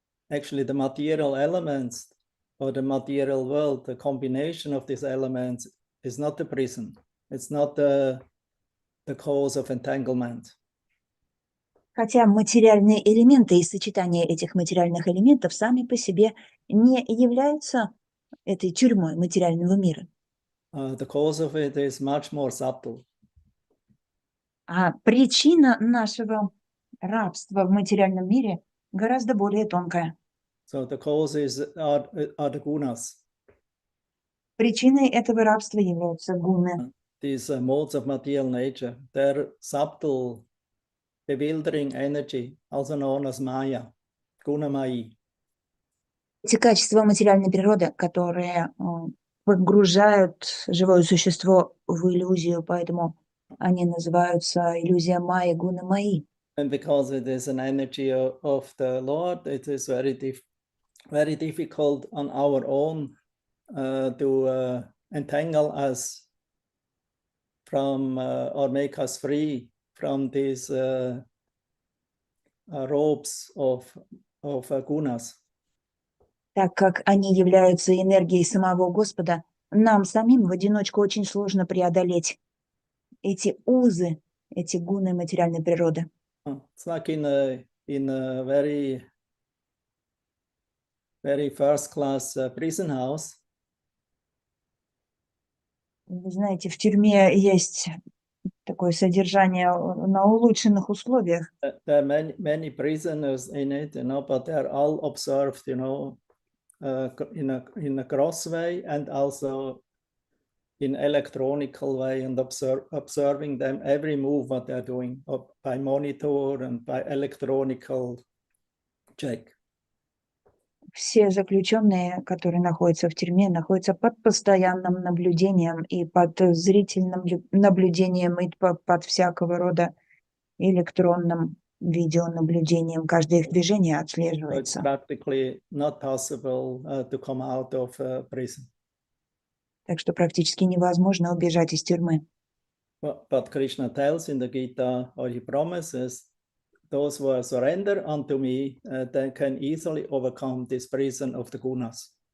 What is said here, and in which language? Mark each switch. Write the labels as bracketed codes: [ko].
[en] Actually, the material elements or the material world, the combination of these elements is not the prison. It's not the cause of entanglement. [ru] Хотя материальные элементы и сочетание этих материальных элементов сами по себе не являются этой тюрьмой материального мира. [en] The cause of it is much more subtle. [ru] А причина нашего рабства в материальном мире гораздо более тонкая. [en] So the cause are the gunas. [ru] Причиной этого рабства являются гуны. [en] These modes of material nature, they're subtle, bewildering energy, also known as Maya, Gunamai. [ru] Эти качества материальной природы, которые погружают живое существо в иллюзию, поэтому они называются иллюзия Майи, гуна Майи. [en] And because it is an energy of the Lord, it is very difficult on our own to entangle us from or make us free from these ropes of gunas. [ru] Так как они являются энергией самого Господа, нам самим в одиночку очень сложно преодолеть эти узы, эти гуны материальной природы. [en] It's like in a very first class prison house. [ru] Вы знаете, в тюрьме есть такое содержание на улучшенных условиях. [en] There are many prisoners in it, but they're all observed, in a gross way and also in electronical way, and observing them every move what they're doing by monitor and by electronical check. [ru] Все заключенные, которые находятся в тюрьме, находятся под постоянным наблюдением и под зрительным наблюдением, и под всякого рода электронным видеонаблюдением. Каждое их движение [en] So it's [ru] отслеживается. [en] practically not possible to come out of prison. [ru] Так что практически невозможно убежать из тюрьмы. [en] But Krishna tells in the Gita, or he promises, those who surrender unto me, they can easily overcome this prison of the gunas.